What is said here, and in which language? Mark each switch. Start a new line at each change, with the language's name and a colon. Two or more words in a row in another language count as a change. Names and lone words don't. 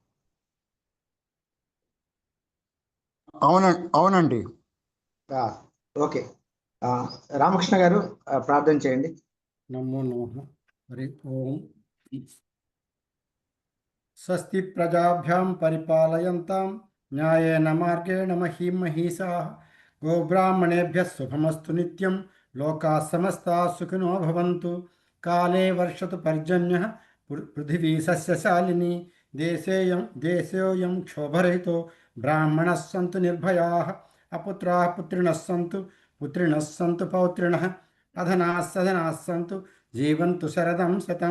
Telugu: అవునండి. ఓకే. రామకృష్ణ గారు ప్రార్థన చేయండి.
Sanskrit: నమో నమః. హరి ఓం. స్వస్తి ప్రజాభ్యాం పరిపాలయంతాం న్యాయేన మార్గేణ మహీం మహీషాః గోబ్రాహ్మణేభ్యः శుభమస్తు నిత్యం. లోకాः సమస్తాः సుఖినో భవంతు. కాలే వర్షతు పర్జన్యః పృథివీ సస్యశాలిని. దేశోయం క్షోభరహితో బ్రాహ్మణः సంతు నిర్భయాः. అపుత్రాः పుత్రిణः సంతు పుత్రిణः సంతు పౌత్రిణः. అధనాः సధనాः సంతు జీవంతు శరదం శతం.